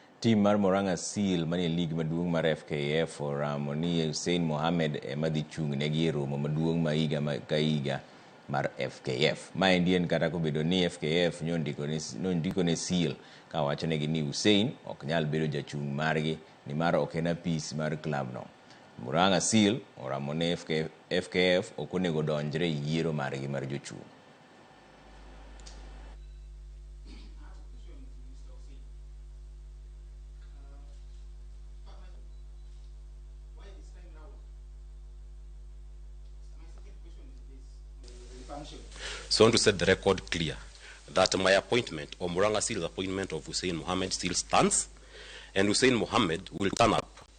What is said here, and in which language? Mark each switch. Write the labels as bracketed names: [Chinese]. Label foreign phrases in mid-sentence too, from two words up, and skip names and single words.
[Luo (Kenya and Tanzania)] Team mar Moranga Seal mani league maduong mar FKF oramo ni Hussein Mohamed madhi chung negi romo maduong ma higa ka higa mar FKF. Maendi en kata kobedo ni FKF nondiko ne Seal ka wacho negi ni Hussein ok nyal bedo jachung margi ni mar ok en apis mar club no. Moranga Seal oramo ne FKF ok onego donjre yiero margi mar jochung. [English] So I want to set the record clear that my appointment, or Moranga Seal's appointment of Hussein Mohamed, still stands, and Hussein Mohamed will turn up